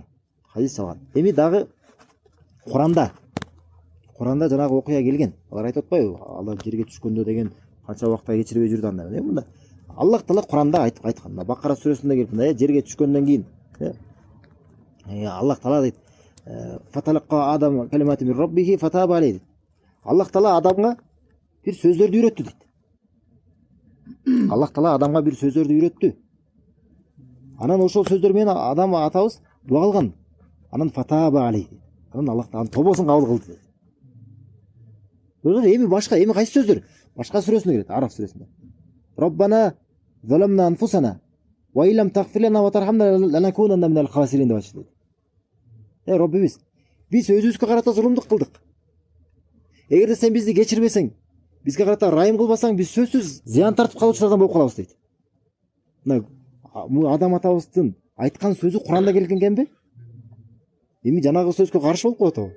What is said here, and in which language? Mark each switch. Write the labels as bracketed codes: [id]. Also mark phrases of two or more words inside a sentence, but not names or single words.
[ky] Эми дагы Куранда жанагы окуя келген. Алар айтып атпайбы? Алар жерге түшкөндө деген канча убакта кечирбей жүрдү анда. Мында Аллах Таала Куранда айткан. Бакара сүрөсүндө келип мына жерге түшкөндөн кийин Аллах Таала дейт: [ar] "فتلقى آدم كلمات من ربه فتاب عليه." [ky] Аллах Таала Адамга бир сөздөрдү үйрөттү дейт. Аллах Таала Адамга бир сөздөрдү үйрөттү. Анан ошол сөздөр менен Адам атабыз дуа кылган. [ar] Анан فتاب عليه. [ky] Анан Аллах анын тобосун кабыл кылды дейт. Эми башка, эми кайсы сөздөр? Башка сүрөсүнө кирет, Араф сүрөсүндө. [ar] ربنا ظلمنا أنفسنا وإن لم تغفر لنا وترحمنا لنكونن من الخاسرين [ky] деп айтты. Роббибиз, биз өзүбүзгө карата зулумдук кылдык. Эгерде сен бизди кечирбесең, бизге карата райым кылбасаң, биз сөзсүз зыян тартып калуучулардан болуп калабыз дейт. Мына Адам атабыздын айткан сөзү Куранда келген экенби? Эми жанагы сөзгө каршы болуп калат абы.